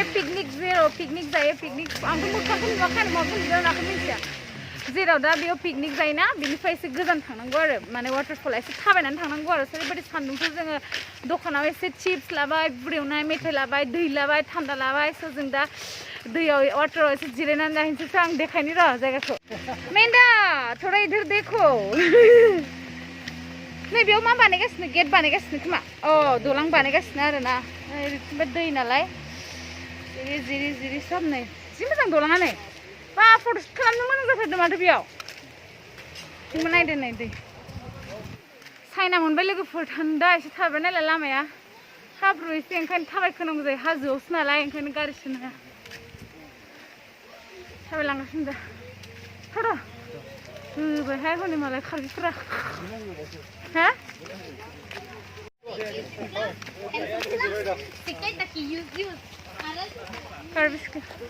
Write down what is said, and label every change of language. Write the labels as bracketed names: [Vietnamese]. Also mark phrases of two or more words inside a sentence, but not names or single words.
[Bodo] जेराव पिकनिक जायो पिकनिक आंथ' मोखांखौ नुवाखै आरो माखौ नुदों नाखौ मिन्थिया जेराव दा बेयाव पिकनिक जायोना बेनिफ्राय एसे गोजान थांनांगौ आरो माने वाटारफला एसे थाबायनानै थांनांगौ आरो ओरैबायदि सान्दुंखौ जोङो दखानाव एसे चिप्स लाबाय बुदेवनाय मेथाइ लाबाय दै लाबाय थान्दा लाबाय स' जों दा दैयाव वाटाराव एसे जिरायनानै नायनोसै आं देखायनि र' जायगाखौ मेन्दा [Hindi] थोड़ा इधर देखो [Bodo] नै बेयाव मा बानायगासिनो गेट बानायगासिनो खोमा दलां बानायगासिनो आरो ना दै नालाय जिरि सब नै जि मोजां दलाङा नै बा फट'शुट खालामनो मोजां जाथारदों माथो बेयाव जोंबो नायदो नै दै सायना मोनबाय लोगोफोर थान्दा एसे थाबाय नालाय लामाया हाब्रु एसे ओंखायनो थाबायखोनांगौ जायो हाजोआवसो नालाय ओंखायनो गारि सोनो थाबायलांगासिनो दा थ' होबायहाय हनै मालाय खारबिफोरा हा Karbiska.